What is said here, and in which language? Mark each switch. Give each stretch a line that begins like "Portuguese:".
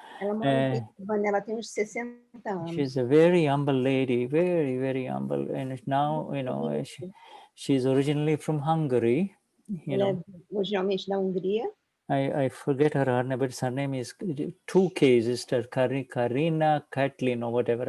Portuguese: Ela mora em Pensilvânia, ela tem uns 60 anos.
English: She's a very humble lady, very, very humble. And now, she's originally from Hungary.
Portuguese: Ela é originalmente da Hungria.
English: I forget her name, but her name is 2 Ks, Sister Karina Katlin or whatever.